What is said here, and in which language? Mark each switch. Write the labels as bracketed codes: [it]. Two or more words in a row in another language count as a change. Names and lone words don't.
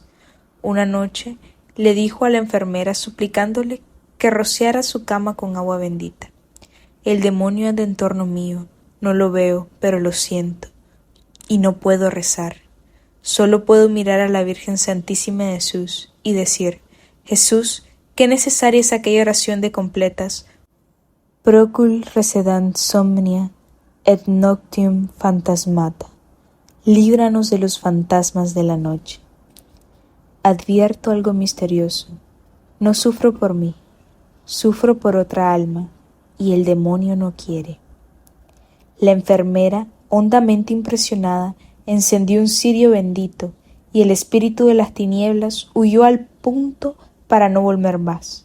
[es] Una noche le dijo a la enfermera suplicándole que rociara su cama con agua bendita. «El demonio anda en torno mío, no lo veo, pero lo siento, y no puedo rezar. Solo puedo mirar a la Virgen Santísima de Jesús y decir: Jesús, qué necesaria es aquella oración de completas. [la] Procul recedant somnia et noctium phantasmata. [es] Líbranos de los fantasmas de la noche». Advierto algo misterioso. No sufro por mí, sufro por otra alma, y el demonio no quiere. La enfermera, hondamente impresionada, encendió un cirio bendito, y el espíritu de las tinieblas huyó al punto para no volver más.